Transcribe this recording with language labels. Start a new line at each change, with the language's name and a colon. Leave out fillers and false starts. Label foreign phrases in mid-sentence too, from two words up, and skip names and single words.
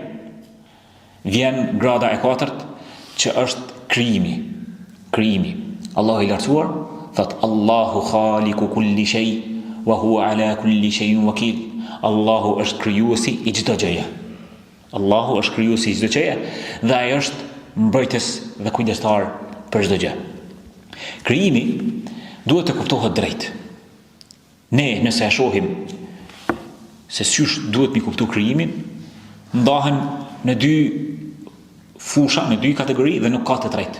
Albanian: Vjen grada e katërt, që është krijimi. Krijimi. Allahu i lartësuar thot
Arabic: الله خالق كل شيء وهو على كل شيء وكيل.
Albanian: Allahu është krijuesi i çdo gjëje. Allahu është krijuesi i çdo gjëje dhe ai është mbrojtës dhe kujdestar për çdo gjë. Krijimi duhet të kuptohet drejt. Ne nëse e shohim se sysh duhet mi kuptu krijimin, ndahen në dy fusha, në dy kategori dhe nuk ka të tretë.